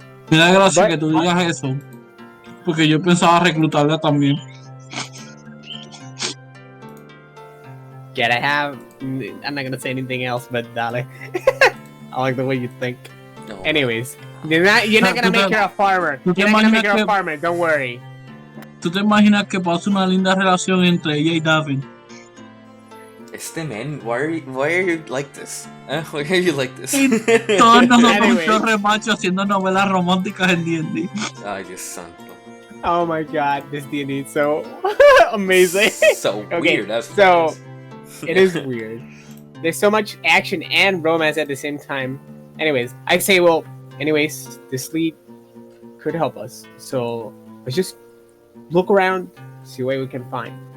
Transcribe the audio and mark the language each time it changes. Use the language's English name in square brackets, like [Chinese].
[Spanish] Me da gracia que tú digas eso, porque yo pensaba reclutarla también. [English] I'm not gonna say anything else, but [Spanish] dale. [English] I like the way you think. No. Anyways, you're not gonna make her a farmer. You're not gonna make her a farmer, don't worry. [Spanish] ¿Tú te imaginas que pasa una linda relación entre ella y David? [English] Man, why are you like this? Why are you like this? [Spanish] Todos nosotros los remachos haciendo novelas románticas en D&D. Ay, Dios santo. [English] Oh my god, this D&D is so amazing. So okay, weird. That's so it is weird. There's so much action and romance at the same time. Anyways, I say, this lead could help us. So let's just look around, see what we can find.